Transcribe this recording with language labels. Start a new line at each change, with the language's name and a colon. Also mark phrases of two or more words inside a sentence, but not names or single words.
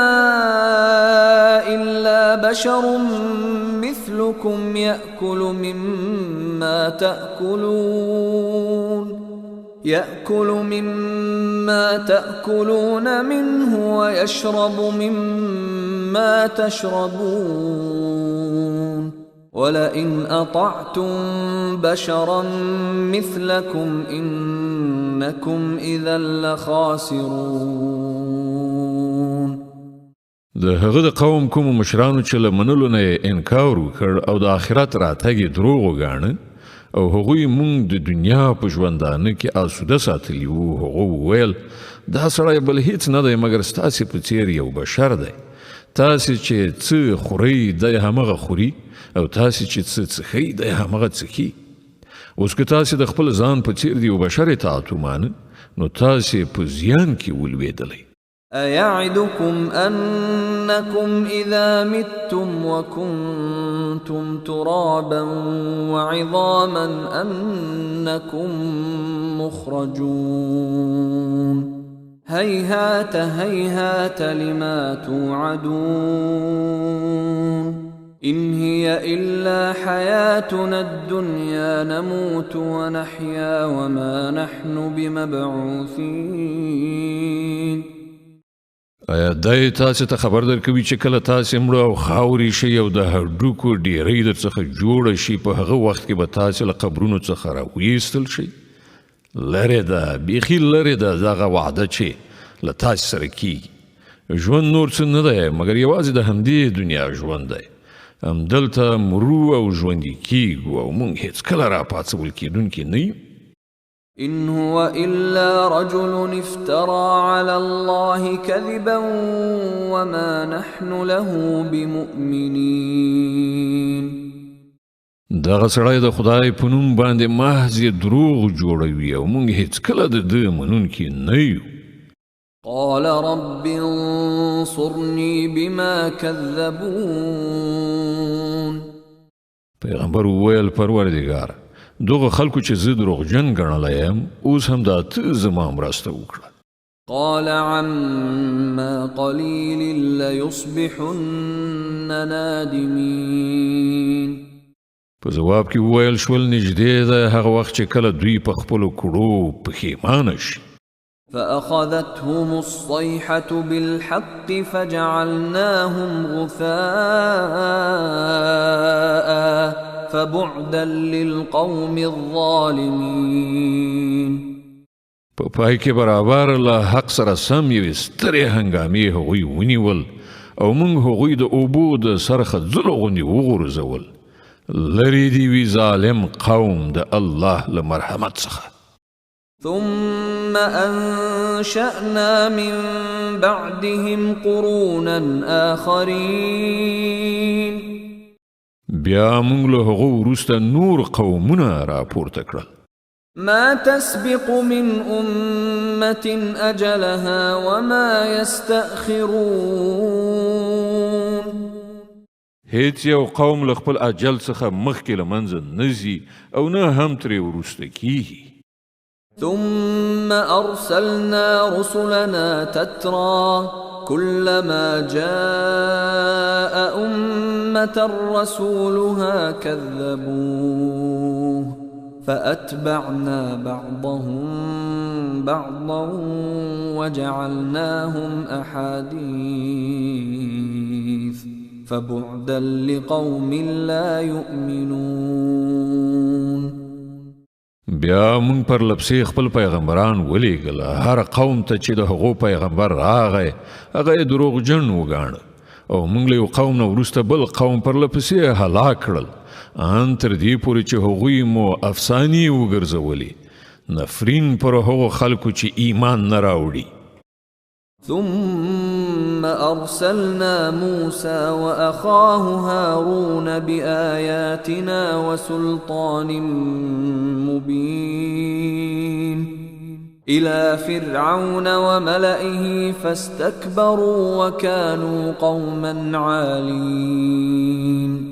Arabic: إلا بشر مثلكم يأكل مما تأكلون منه ويشرب مما تشربون ولئن أطعتم بشرا مثلكم إنكم إذا لخاسرون.
Pashto: د هغه د قوم کوم مشرانو چې له منلو نه انکار وکړ او د آخرت راتګ یې دروغ وګاڼه او هغوی مونږ د دنیا په ژوندانه کې آسوده ساتلي وو، هغو وویل دا سړی بل هیڅ نه دی مګر ستاسې په څیر یو بشر دی. تاسې چې څه خورئ دی همغه خوري او تاسې چې څه څښئ دی همغه څښي. اوس که تاسې د خپل ځان په څیر د یو بشر اطاعت ومانه نو تاسې په زیان کې ولوېدلی.
Arabic: أيعدكم أنكم إذا متم وكنتم ترابا وعظاما أنكم مخرجون هيهات هيهات لما توعدون إن هي إلا حياتنا الدنيا نموت ونحيا وما نحن بمبعوثين.
Pashto: آیا دای تاسې ته خبر درکوي چې کله تاسې مړه او خاورې شئ او د هډوکو ډیرۍ درڅخه جوړه شي په هغه وخت کې به تاسې له قبرونو څخه راویستل شئ؟ لرې ده، بیخي لرې ده دغه وعده چې له تاسې سره کیږي. ژوند نور څه نه دی مګر یوازې د همدې دنیا ژوند دی. همدلته مرو او ژوندي کیږو او موږ هیڅکله راپاڅول کیدونکي نه یو.
Arabic: إن هو إلا رجل افترى على الله كذبا وما نحن له بمؤمنين.
Pashto: دغه سړی د خدای په نوم باندې محض دروغ جوړوي او موږ هیڅکله د ده منونکي نه یو.
Arabic: قال رب انصرني بما كذبون.
Pashto: پیغمبر وویل پروردګار دغه خلکو چې زه دروغجن ګڼلی یم اوس هم دا ته زما مرسته وکړه.
Arabic: قال عما قليل ليصبحن نادمين.
Pashto: په جواب کې وویل شول نږدې ده هغه وخت چې کله دوی په خپلو کړو پښیمانه شي.
Arabic: فأخذتهم الصيحة بالحق فجعلناهم غثاء فبعدا للقوم الظالمين.
Pashto: په پای کې برابر له حق سره سم یوې سترې هنګامې هغوی ونیول او موږ هغوی د اوبو د سرخه ځلو غوندې وغورځول. لرې دې وي ظالم قوم د الله له مرحمت څخه.
Arabic: ثم أنشأنا من بعدهم قرونا آخرين.
Pashto: بیا موږ له هغو وروسته نور قومونه راپورته کړل.
Arabic: ما تسبق من أمة أجلها وما يستأخرون.
Pashto: هیڅ یو قوم له خپل اجل څخه مخکې له منځه نه ځي او نه هم ترې وروسته کیږي.
Arabic: ثم أرسلنا رسلنا تترى كلما جاء أمة رسولها كذبوه فأتبعنا بعضهم بعضا وجعلناهم أحاديث فبعدا لقوم لا يؤمنون.
Pashto: بیا مونږ پر لپسې خپل پیغمبران ولیږل. هر قوم ته چې د هغو پیغمبر راغی هغه یې دروغجن وګاڼه او مونږ له یو قوم نه وروسته بل قوم پر لپسې هلاک کړل ان تر دې پورې چې هغوی مو افسانې وګرځولې نفرین پر هغو خلکو چې ایمان نه راوړي.
Arabic: ثم أرسلنا موسى وأخاه هارون بآياتنا وسلطان مبين إلى فرعون وملئه فاستكبروا وكانوا قوما عالين.